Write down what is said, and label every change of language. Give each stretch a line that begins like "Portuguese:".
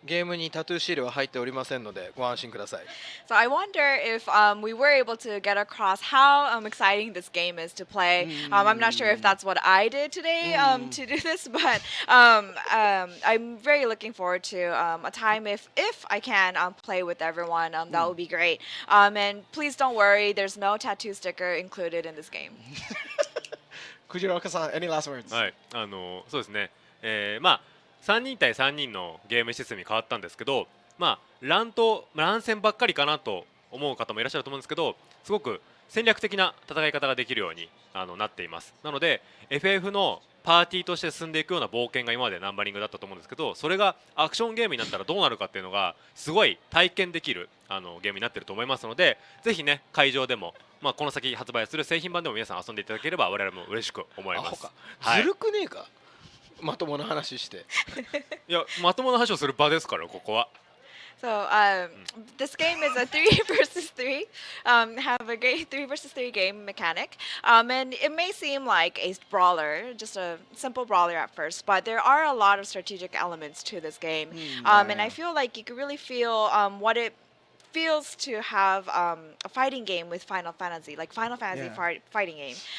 Japanese: ゲームにタトゥーシールは入っておりませんのでご安心ください。
English: So I wonder if we were able to get across how exciting this game is to play. I'm not sure if that's what I did today to do this, but I'm very looking forward to a time if I can play with everyone. That would be great. And please don't worry, there's no tattoo sticker included in this game. Kujiraoka-san, any last words?
Japanese: はい。そうですね。まあ3人対3人のゲームシステムに変わったんですけど、まあ乱戦ばっかりかなと思う方もいらっしゃると思うんですけど、すごく戦略的な戦い方ができるようになっています。なので FF のパーティーとして進んでいくような冒険が今までナンバリングだったと思うんですけど、それがアクションゲームになったらどうなるかっていうのがすごい体験できるゲームになっていると思いますので、ぜひね会場でも、まあ、この先発売する製品版でも皆さん遊んでいただければ我々も嬉しく思います。アホか。はいずるくねえか。まともな話して。いやまともな話をする場ですからここは。
English: So this game is a 3 versus 3. Have a great 3 versus 3 game mechanic, and it may seem like a brawler, just a simple brawler at first, but there are a lot of strategic elements to this game, and I feel like you can really feel what it feels to have a fighting game with Final Fantasy, like Final Fantasy fighting game.